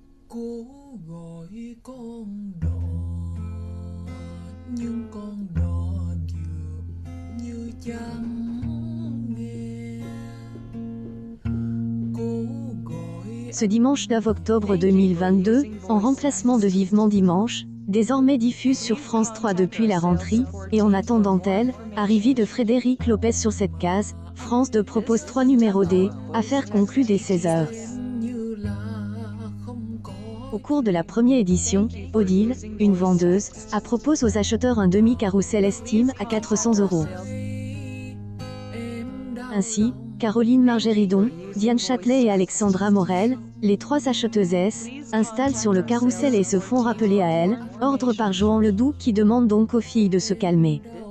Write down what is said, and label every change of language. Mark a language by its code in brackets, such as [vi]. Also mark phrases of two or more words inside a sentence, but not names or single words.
[vi] Cố gọi con đò nhưng con đò dường như chẳng nghe. Cố gọi [fr] Ce dimanche 9 octobre 2022, en remplacement de Vivement Dimanche, désormais diffuse sur France 3 depuis la rentrée, et En attendant elle, arrivée de Frédéric Lopez sur cette case, France 2 propose 3 numéros D, affaire conclue dès 16h. [vi] như là không có. [fr] Au cours de la première édition, Odile, une vendeuse, propose aux acheteurs un demi-carrousel estime à 400 €. Ainsi, Caroline Margéridon, Diane Châtelet et Alexandra Morel, les trois acheteuses, installent sur le carrousel et se font rappeler à elles, ordre par Johan Ledoux qui demande donc aux filles de se calmer.